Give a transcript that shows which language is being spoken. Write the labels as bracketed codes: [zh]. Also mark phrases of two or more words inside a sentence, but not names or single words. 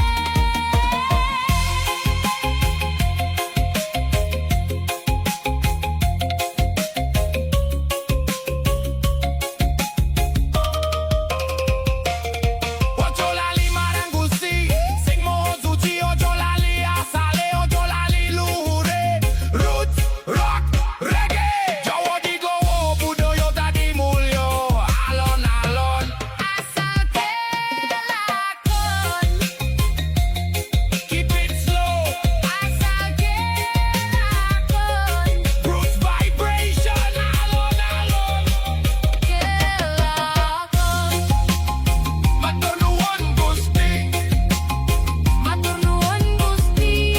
[jv] Ojo lali marang Gusti, sing moho suci. Ojo lali asale, ojo lali luhure. [en] Roots, rock, reggae, [jv] Jawa digowo, budaya tadi mulya. Alon-alon, Asal kelakon, [en] keep it slow. [jv] asal kelakon, [en] Roots vibration. Alon-alon, [jv] kelakon. matur nuwun Gusti. Matur nuwun Gusti,